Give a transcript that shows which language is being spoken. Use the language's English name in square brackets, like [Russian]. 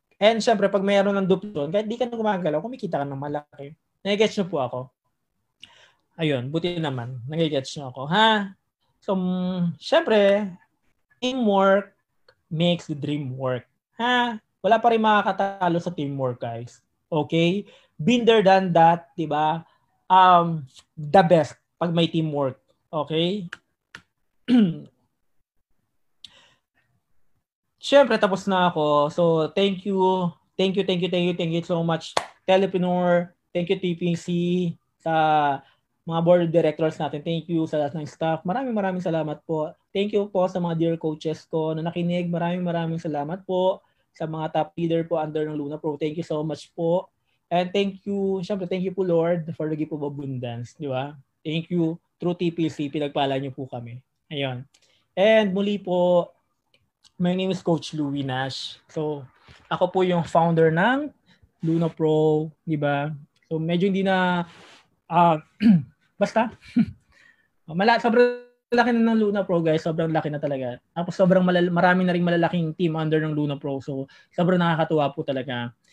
[Filipino] And syempre, pag mayroon ng duplicate, kahit di ka na gumagalaw, kumikita ka ng malaki. Nagigets nyo po ako? Ayun, buti naman. Nagigets nyo ako, ha? [English] So, syempre, teamwork makes the dream work. [Filipino] Ha? Wala pa rin makakatalo sa teamwork, guys. Okay? [English] Been there, done that, [Filipino] di ba? [English] The best [Filipino] pag may [English] teamwork. Okay? [Filipino] Siyempre, tapos na ako. So, [English] thank you so much, [Filipino] Telepreneur. [English] Thank you, [Filipino] TPC, sa mga [English] board directors [Filipino] natin. [English] Thank you [Filipino] sa lahat ng staff. Maraming salamat po. Thank you po sa mga [English] dear coaches [Filipino] ko na nakinig. Maraming salamat po sa mga [English] top leader [Filipino] po under ng Luna Pro. [English] Thank you so much po. And thank you po Lord for the gift of abundance. [Filipino] Di ba? [English] Thank you. Through TPC, [Filipino] pinagpala niyo po kami. [English] Ayun. And [Filipino] muli po, [English] my name is Coach Louie Nash. [Filipino] So, ako po yung founder ng Luna Pro, di ba? So, medyo hindi na, basta, sobrang laki na ng Luna Pro, guys. Sobrang laki na talaga. Tapos sobrang marami na rin malalaking team under ng Luna Pro. So, sobrang nakakatuwa po talaga.